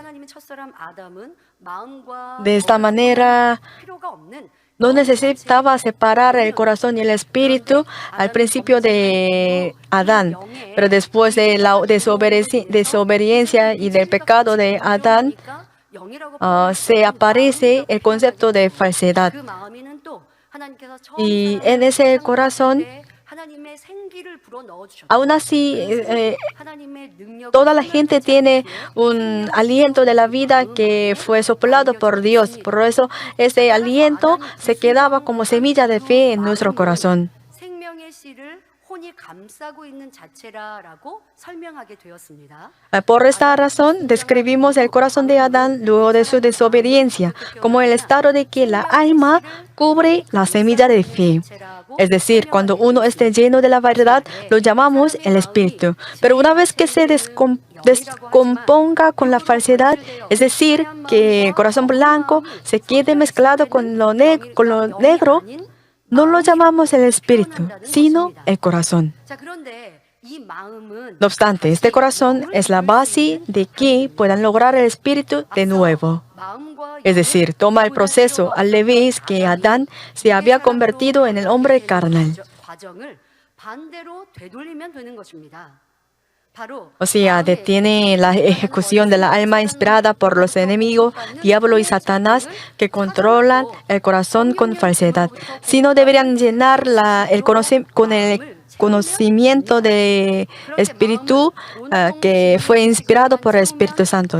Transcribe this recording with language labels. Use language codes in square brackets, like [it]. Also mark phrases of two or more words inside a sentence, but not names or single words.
[es] De esta manera, no necesitaba separar el corazón y el espíritu al principio de Adán, pero después de la desobediencia y del pecado de Adán, se aparece el concepto de falsedad. Y en ese corazón, [ko] 하나님의 생기를 불어 넣어 주셨다. [es] Aún así, [ko] 하나님의 능력을 [es] toda la gente tiene un aliento de la vida que fue soplado por Dios. Por eso, ese aliento se quedaba como semilla de fe en nuestro corazón. [ko] 생명의 씨를 혼이 감싸고 있는 자체라라고 설명하게 되었습니다. [es] Por esta razón, describimos el corazón de Adán luego de su desobediencia como el estado de que la alma cubre la semilla de fe. Es decir, cuando uno esté lleno de la verdad, lo llamamos el espíritu. Pero una vez que se descomponga con la falsedad, es decir, que el corazón blanco se quede mezclado con lo negro, no lo llamamos el espíritu, sino el corazón. [ko] 자, 그런데 이 마음은 [es] No obstante, este corazón es la base de que puedan lograr el espíritu de nuevo. [ko] 마음과 [es] Es decir, toma el proceso al revés que Adán se había convertido en el hombre carnal. [ko] 과정을 반대로 되돌리면 되는 것입니다. 바로 [es] O sea, detiene la ejecución de la alma inspirada por los enemigos, diablo y Satanás, que controlan el corazón con falsedad. Sino deberían llenar con el conocimiento del Espíritu que fue inspirado por el Espíritu Santo.